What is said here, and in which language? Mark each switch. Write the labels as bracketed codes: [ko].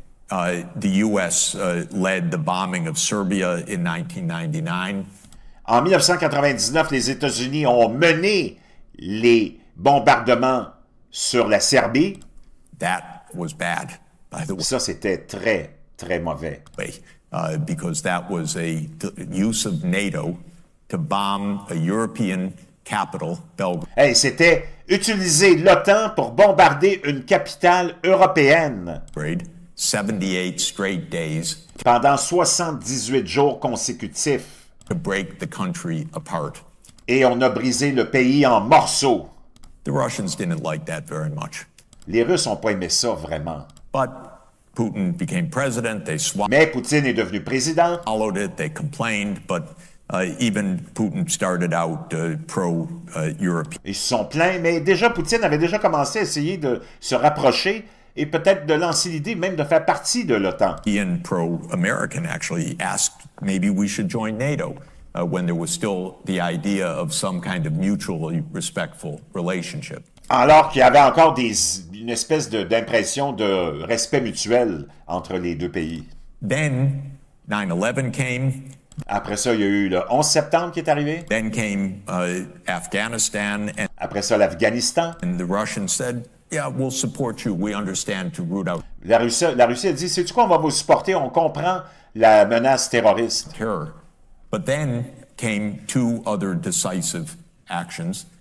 [en] The U.S. Led the bombing of Serbia in 1999. [fr] En 1999, les États-Unis ont mené les bombardements sur la Serbie. [en] That was bad, by the way. [fr] Ça, c'était très, très mauvais. [en] Because that was a use of NATO to bomb a European capital, Belgrade. [fr] Hey, c'était utiliser l'OTAN pour bombarder une capitale européenne [en] 78 straight days [fr] pendant 78 jours consécutifs. [en] to break the country apart. [fr] Et on a brisé le pays en morceaux. [en] The Russians didn't like that very much. [fr] Les Russes n'ont pas aimé ça vraiment. [en] But Putin became president, they [fr] Mais Poutine est devenu président. [en] swallowed it, they complained, but even Putin started out pro-European. [fr] Ils se sont plaints, mais déjà Poutine avait déjà commencé à essayer de se rapprocher et peut-être de lancer l'idée même de faire partie de l'OTAN. [en] And pro-American actually asked maybe we should join NATO when there was still the idea of some kind of mutually respectful relationship. [fr] Alors qu'il y avait encore une espèce d'impression de respect mutuel entre les deux pays. [en] Then 9/11 came. [fr] Après ça, il y a eu le 11 septembre qui est arrivé. [en] Then came Afghanistan, [fr] Après ça, l'Afghanistan. [en] and the Russians said, yeah, we'll support you. We understand to root out [fr] La Russie a dit, sais-tu quoi, on va vous supporter, on comprend la menace terroriste. [en] terror. But then came two other decisive actions.